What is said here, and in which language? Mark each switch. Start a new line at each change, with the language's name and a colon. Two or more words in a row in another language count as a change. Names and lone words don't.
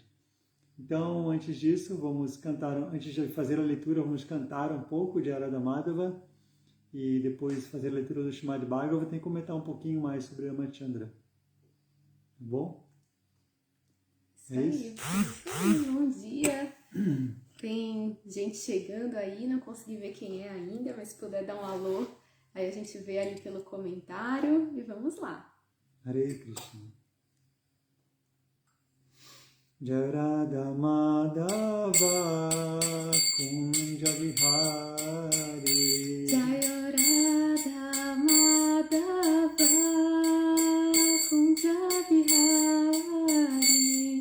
Portuguese: Então, antes disso, vamos cantar, antes de fazer a leitura, vamos cantar um pouco de Arada Madhava e depois fazer a leitura do Srimad Bhagavatam e comentar um pouquinho mais sobre Ramachandra. Tá bom? Isso aí, bom dia. Tem gente chegando aí, não consegui ver quem é ainda, mas se puder dar um alô, aí a gente vê ali pelo comentário e vamos lá.
Sanskrit: हरे कृष्ण. जय राधा माधव कुञ्ज विहारी जय राधा माधव कुञ्ज विहारी